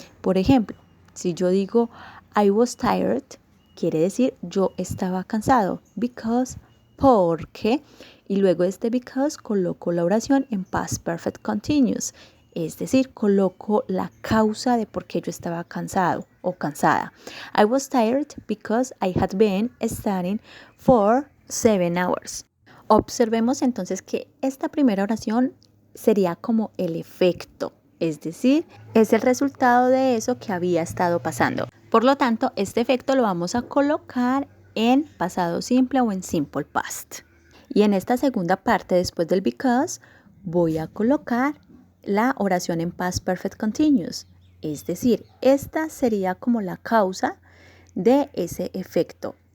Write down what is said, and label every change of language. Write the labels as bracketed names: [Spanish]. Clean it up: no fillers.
[Spanish] Por ejemplo, si yo digo [English] I was tired, [Spanish] quiere decir yo estaba cansado, because, porque, y luego de este because coloco la oración en past perfect continuous. Es decir, coloco la causa de por qué yo estaba cansado o cansada. [English] I was tired because I had been studying for 7 hours. [Spanish] Observemos entonces que esta primera oración sería como el efecto, es decir, es el resultado de eso que había estado pasando. Por lo tanto, este efecto lo vamos a colocar en pasado simple o en simple past. Y en esta segunda parte, después del because, voy a colocar la oración en past perfect continuous, es decir, esta sería como la causa de ese efecto.